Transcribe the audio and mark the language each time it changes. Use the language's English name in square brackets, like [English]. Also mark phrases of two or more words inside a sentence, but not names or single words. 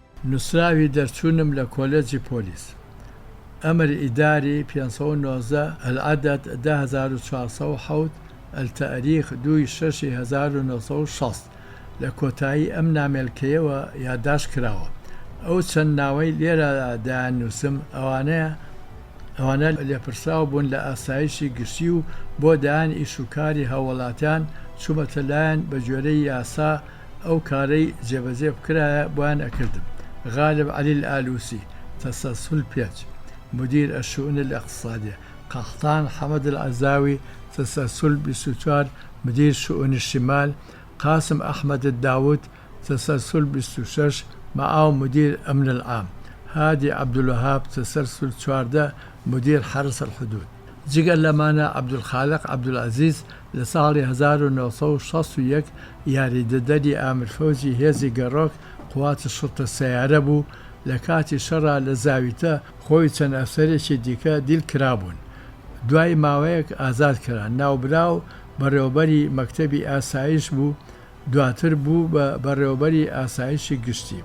[Central Kurdish] نووسراوی دەرچوونم لە کۆلێجی پۆلیس. [Arabic] ئەمر ئیداری [Central Kurdish] 519 [Arabic] العدد 10407 التاريخ 2/6/1960 [Central Kurdish] لە کۆتایی ئەم نامێلکەیەوە یادداشت کراوە. ئەو چەند ناوەی لێرە دایاننووسم ئەوانە لێپرساو بوون لە ئاسایشی گشتی و بۆ دایان ئیشوکاری هاوڵاتیان چوومەتە لایەن بە جۆرەی یاسا ئەو کارەی جێبەجێ بکرایە بۆیان ئەکردم. [Arabic] غالب علي الآلوسي تسلسل بيج مدير الشؤون الاقتصادية. قحطان حمد العزاوي تسلسل 24 مدير شؤون الشمال. قاسم أحمد الداود تسلسل 26 معه مدير أمن العام. هادي عبد الوهاب تسلسل 14 مدير حرس الحدود. [Central Kurdish] جگە لەمانە عەبدولخالق عەبدولعەزیز لە ساڵی 1961 یاریدەدەری ئامرفەوزی هێزی گەڕۆک قوواتی شڕتە سەیارە بوو. لە کاتی شەڕا لە زاویتە خۆی چەند ئەفسەرێکی دیکە دیل کرابوون. دوای ماوەیەک ئازاد کران. ناوبراو بەڕێوەبەری مەکتەبی ئاسایش بوو، دواتر بوو بە بەڕێوەبەری ئاسایشی گشتی.